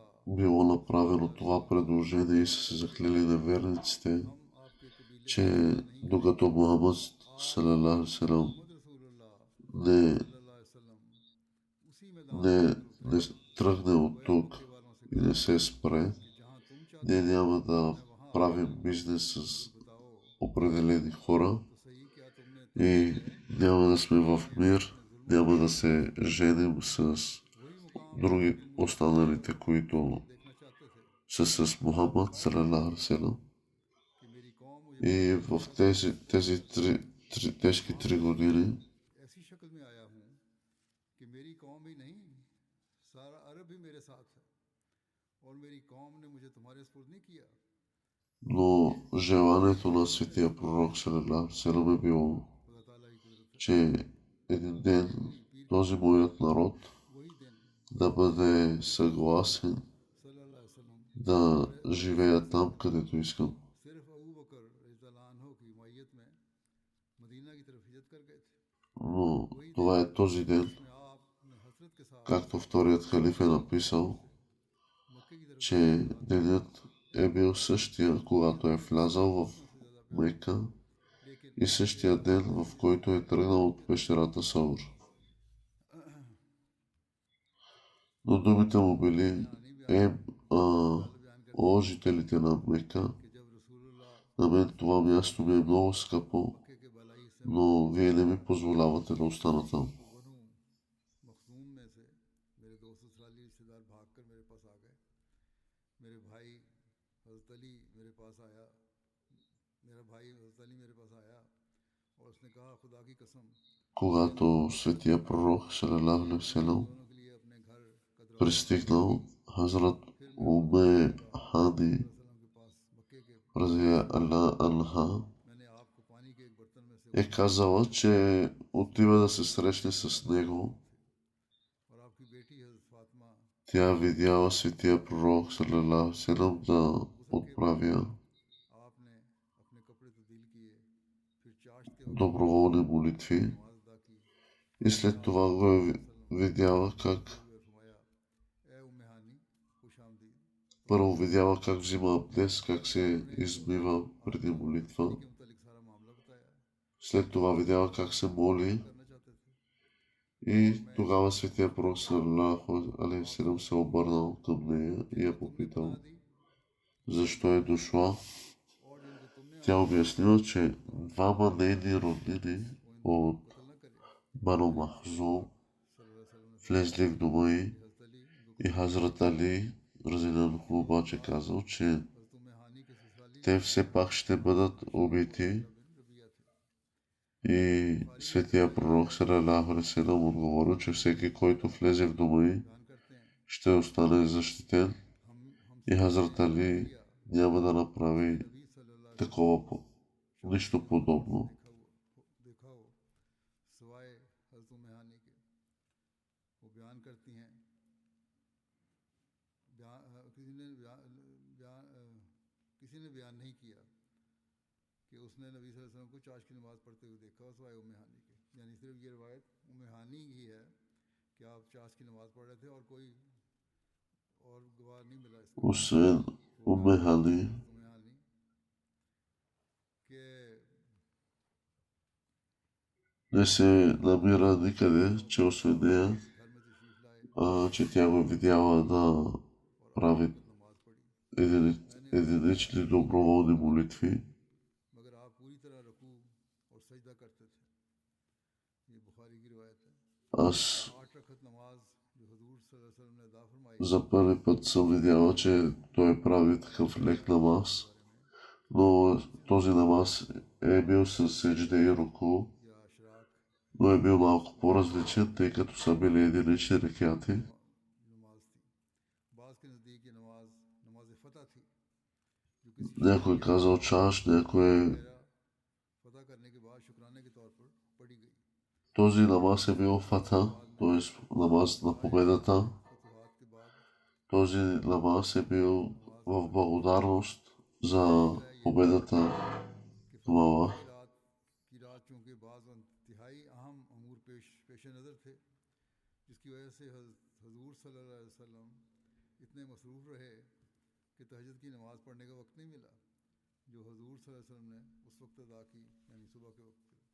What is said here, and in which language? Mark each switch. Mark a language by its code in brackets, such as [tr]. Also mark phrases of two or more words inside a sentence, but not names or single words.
[bg] било направено това предложение и са се заклели неверниците, [ur] ہم آپ کے قبیلے [bg] че [ur] کا نہیں ہے. [bg] докато Мухаммад [ar] صلى الله عليه وسلم [ur] محمد رسول اللہ [bg] не, [ar] صلى الله عليه وسلم [ur] اسی میدان [bg] не, [ur] میں داخل ہوتے [bg] не [ur] हैं। [bg] тръгне от [ur] गोया [bg] тук [ur] مکے والوں سے [bg] и [ur] कहा [bg] не се спре, [ur] کہ جہاں تم چاہتے [bg] ние [ur] हो [bg] няма да [ur] میں وہاں آتا [bg] правим [ur] हूं। [bg] бизнес с [ur] پھر بتاؤ [bg] определени хора [ur] تو صحیح کیا تم نے [bg] и [ur] تقدیر ہے [bg] няма да сме в [ur] کہ ہم [bg] мир, [ur] اپنے ظلم [bg] няма да [ur] से [bg] се женим с [ur] وہی مقام جہاں [bg] други [ur] تم مجھے [bg] останалите, които [ur] دیکھنا چاہتے تھے [bg] са с Мухаммад [ar] صلى الله عليه وسلم. [ur] کہ میری قوم مجھے [bg] И [ur] پکڑنے کی [bg] в [ur] कोशिश [bg] тези тежки [ur] वहां [bg] 3 години [ur] ایسی شکل میں آیا ہوں کہ میری قوم ہی نہیں سارا عرب ہی میرے ساتھ ہے اور میری قوم نے مجھے تمہارے سپرد نہیں کیا. [bg] но желанието на светия пророк [ar] صلى الله عليه وسلم [bg] е било, [ur] خدا تعالیٰ کی قدرت ہے. [bg] че един ден този моят народ [ur] وہی دن [bg] да бъде съгласен [ar] صلى الله عليه وسلم [bg] да живея там, където искам. [ur] صرف ابو بکر [ar] رضي الله عنه [ur] کی معیت میں مدینہ کی طرف ہجرت کر گئے تھے. [bg] Но [ur] وہی دن [bg] това е този ден, [ur] جس میں آپ نے حسرت کے ساتھ [bg] както вторият халиф е написал, [ur] مکے کی طرف [bg] че денят е бил същия, когато е влязал в [ur] سے زیادہ پیار [bg] Мека [ur] लेकिन [bg] и същия ден, в който е тръгнал от пещерата Саур. Но думите му били е, а, о, жителите на Мека, [ur] کہ جب رسول اللہ [bg] на мен това място ми е много скъпо, [ur] مکے کے بالائی سے [bg] но вие не ми позволявате да остана там. [ur] تو بنو مخزوم میں سے میرے دوست سسرالی رشتہ دار بھاگ کر میرے پاس آ گئے. میرے بھائی حضرت علی میرے پاس آیا میرا بھائی حضرت علی میرے پاس آیا اور اس نے کہا خدا کی قسم [bg] Когато светия пророк [ar] صلى الله عليه وسلم [ur] دونوں کے لیے اپنے گھر کا دروازہ [bg] пристигнал, Хазрат Уме Хади [ur] وسلم کے پاس مکے کے [ar] رضي الله عنها [ur] میں نے آپ کو پانی کے ایک برتن میں سے [bg] е казала, че отива да се срещне с него. [ur] اور آپ کی بیٹی حضرت فاطمہ [bg] Тя видяла светия пророк [ar] صلى الله عليه وسلم [bg] да отправя [ur] آپ نے اپنے کپڑے تبدیل کیے پھر چاشت کے وقت [bg] доброволни молитви [ur] نماز ادا کی [bg] и след това го е видяла как [ur] ہوئے فرمایا اے ام ہانی خوش آمدید [bg] първо видяла как взима абдес, как се измива преди молитва. [ur] کے متعلق سارا معاملہ بتایا [bg] След това видяла как се моли [ur] کرنا چاہتے تھے [bg] и тогава светия пророк [ar] صلى الله عليه وسلم [bg] се обърнал към нея и я попитал [ur] दी [bg] защо е дошла. [ur] اور جن کو تم نے [bg] Тя обяснила, че двама нейни роднини от [ur] قتل نہ کرے [bg] Бану Махзум [ar] صلى الله عليه وسلم [bg] влезли в дома й [ur] حضرت علی [bg] и Хазрат Али разинанху обаче казал, че [ur] حضرت ام ہانی کے سسرالی [bg] те все пак ще бъдат убити [ur] بن ربیعہ تھے [bg] и светия пророк [ar] صلى الله عليه وسلم [bg] отговорил, че всеки, който влезе в дома й, [ur] بیان کرتے ہیں [bg] ще остане защитен [ur] हम [bg] и Хазрат Али няма да направи [ar] نبي صلى الله عليه [bg] такова нищо подобно. [ur] دیکھا ہو سوائے حضرت ام ہانی کے وہ بیان کرتی ہیں کسی نے بیان نہیں کیا کہ اس نے نبی [ar] صلى الله عليه وسلم [ur] کو چاش کی نماز پڑھتے ہوئے دیکھا ہو سوائے ام ہانی کے یعنی صرف یہ روایت ام ہانی ہی ہے کہ آپ چاش کی نماز پڑھ رہے تھے اور کوئی اور گواہ نہیں ملا اس کا [bg] Освен Уме Хани, [ur] ام ہانی کے [bg] не се намира никъде, че освен нея, [ur] گھر میں تشریف لائے [bg] че тя го видяла да прави [ur] نماز پڑھی [bg] единични доброволни молитви. [ur] مگر آپ پوری طرح رکوع اور سجدہ کرتے تھے یہ بخاری کی روایت ہے [bg] Аз [ur] 8 رکعت نماز جو حضور [ar] صلى الله عليه وسلم [ur] نے ادا فرمائی [bg] за първи път съм видяла, че той прави такъв лек намаз, но този намаз е бил с седжда и руку, [ur] یا اشراق [bg] но е бил малко по-различен, тъй като са били единични рекати. [ur] نماز تھی بعض کے نزدیک یہ نماز نماز فتح تھی جو کسی [bg] Някой казал чаш, някой [ur] میرا فتح کرنے کے بعد شکرانے کے طور پر پڑھی گئی [bg] този намаз е бил фата, т.е. намаз на победата. [ur] فتوحات کے بعد [bg] Този намаз е бил в благодарност за победата [ur] कि [bg] на Аллах. [ur] کی رات چونکہ بعض انتہائی اہم امور پیش نظر تھے جس کی وجہ سے حضور [ar] صلى الله عليه وسلم [ur] اتنے مصروف رہے کہ تہجد کی نماز پڑھنے کا وقت نہیں ملا جو حضور [ar] صلى الله عليه وسلم [ur] نے اس وقت ادا کی، یعنی صبح کے وقت پے.